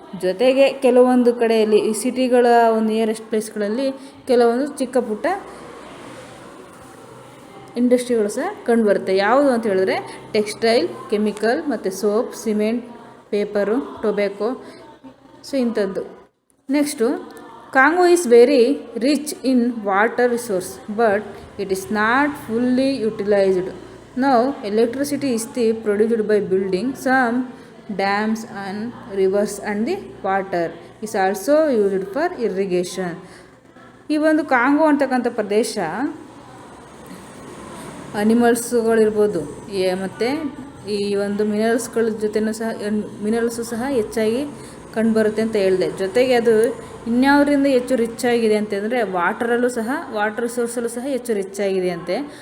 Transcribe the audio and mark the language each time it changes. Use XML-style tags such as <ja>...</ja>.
<kn>ಜೊತೆಗೆ ಕೆಲವೊಂದು ಕಡೆಯಲ್ಲಿ ಈ ಸಿಟಿಗಳ ಒಂದು ನಿಯರೆಸ್ಟ್ ಪ್ಲೇಸ್ಗಳಲ್ಲಿ ಕೆಲವೊಂದು ಚಿಕ್ಕ ಪುಟ್ಟ ಇಂಡಸ್ಟ್ರಿಗಳು ಸಹ ಕಂಡುಬರುತ್ತೆ. ಯಾವುದು ಅಂತ ಹೇಳಿದ್ರೆ ಟೆಕ್ಸ್ಟೈಲ್, ಕೆಮಿಕಲ್ ಮತ್ತು soap, cement, paper, tobacco, so ಇಂಥದ್ದು.</kn> <en>Next Congo is very rich in water resource but it is not fully utilized. Now electricity is produced by building some dams and rivers, and the water is also used for irrigation.</en> <kn>ಈ ಒಂದು Congo ಅಂತಕ್ಕಂಥ ಪ್ರದೇಶ ಅನಿಮಲ್ಸ್ಗಳಿರ್ಬೋದು ಮತ್ತು ಈ ಒಂದು ಮಿನರಲ್ಸ್ಗಳ ಜೊತೆನೂ ಸಹ minerals ಸಹ ಹೆಚ್ಚಾಗಿ ಕಂಡುಬರುತ್ತೆ ಅಂತ ಹೇಳಿದೆ. ಜೊತೆಗೆ ಅದು ಇನ್ಯಾವುದರಿಂದ ಹೆಚ್ಚು ರಿಚ್ ಆಗಿದೆ ಅಂತಂದರೆ ವಾಟರ್ ರಿಸೋರ್ಸಲ್ಲೂ ಸಹ ಹೆಚ್ಚು ರಿಚ್ ಆಗಿದೆ ಅಂತೆ.</kn>